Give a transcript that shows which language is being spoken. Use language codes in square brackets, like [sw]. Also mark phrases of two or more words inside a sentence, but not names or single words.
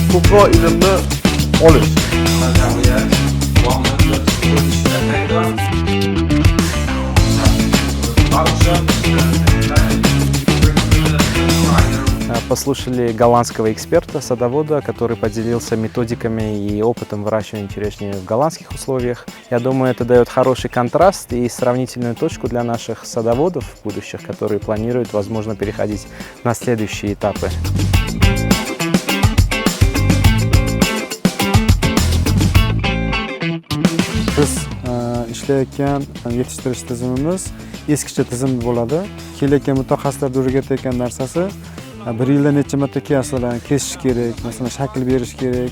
[uz] ushbu ilmni olish. [ru] Послушали голландского эксперта, садовода, который поделился методиками и опытом выращивания черешни в голландских условиях. Я думаю, это дает хороший контраст и сравнительную точку для наших садоводов будущих, которые планируют, возможно, переходить на следующие этапы. [uz] Biz ishlayotgan yetishtirish tizimimiz eskicha tizim bo'ladi. Kelayotgan mutaxassislar o'rgatayotgan narsasi bir yilda necha marta kesish kerak, masalan shakl berish kerak.